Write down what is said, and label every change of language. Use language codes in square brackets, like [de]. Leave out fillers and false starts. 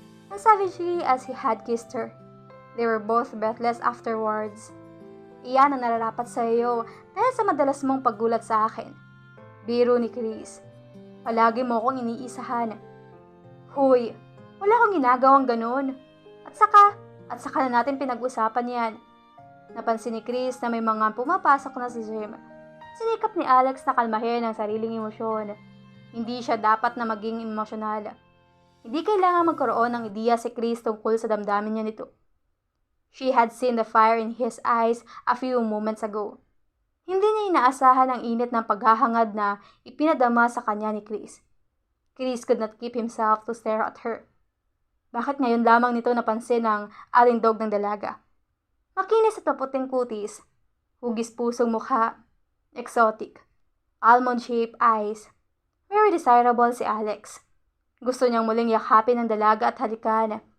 [en] As savagely as he had kissed her. They were both breathless afterwards. [tl] Iyan ang nararapat sa iyo dahil sa madalas mong paggulat sa akin. Biro ni Chris. Palagi mo akong iniisahan. Huy, wala akong ginagawang ganun. At saka na natin pinag-usapan yan. Napansin ni Chris na may mga pumapasok na sa gym. Sinikap ni Alex na kalmahin ang sariling emosyon. Hindi siya dapat na maging emosyonal. Hindi kailangan magkaroon ng ideya si Chris tungkol sa damdamin niya nito. [en] She had seen the fire in his eyes a few moments ago. [tl] Hindi niya inaasahan ang init ng paghahangad na ipinadama sa kanya ni Chris. [en] Chris could not keep himself to stare at her. [tl] Bakit ngayon lamang nito napansin ang alindog ng dalaga? Makinis at maputing kutis, hugis pusong mukha, [en] exotic, almond-shaped eyes. Very desirable [tl] si Alex. Gusto niyang muling yakapin ang dalaga at halikan.